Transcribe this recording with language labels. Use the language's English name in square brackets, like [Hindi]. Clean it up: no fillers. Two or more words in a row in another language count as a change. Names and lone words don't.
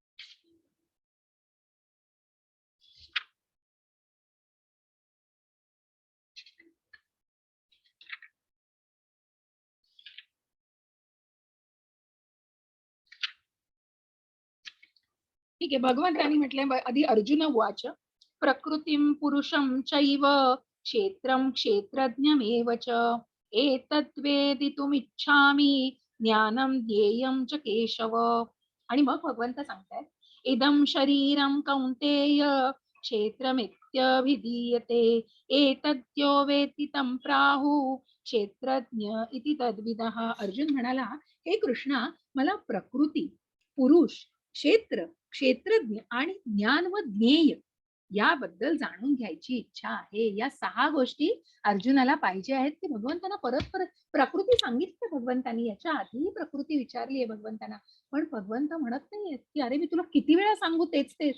[Marathi] ठीक आहे. भगवंतांनी म्हटलंय आधी [Sanskrit] अर्जुन उवाच प्रकृतीं पुरुषं चैव क्षेत्रं क्षेत्रज्ञमेव च एतद्वेदितुमिच्छामि ज्ञानं ज्ञेयं च केशव. [Marathi] आणि मग भगवंत सांगतायत [Sanskrit] इदं शरीरं कौन्तेय क्षेत्रमित्यभिधीयते एतद्यो वेत्ति तं प्राहुः क्षेत्रज्ञ इति तद्विदः. [Marathi] अर्जुन म्हणाला, हे कृष्णा, मला प्रकृती, पुरुष, क्षेत्र, क्षेत्रज्ञ आणि ज्ञान व ज्ञेय याबद्दल जाणून घ्यायची इच्छा आहे. या 6 गोष्टी अर्जुनाला पाहिजे आहेत की भगवंतांना परत परत प्रकृती सांगितली भगवंतांनी, याच्या आधीही प्रकृती विचारली आहे भगवंतांना, पण भगवंत म्हणत नाहीयेत की अरे मी तुला किती वेळा सांगू तेच तेच.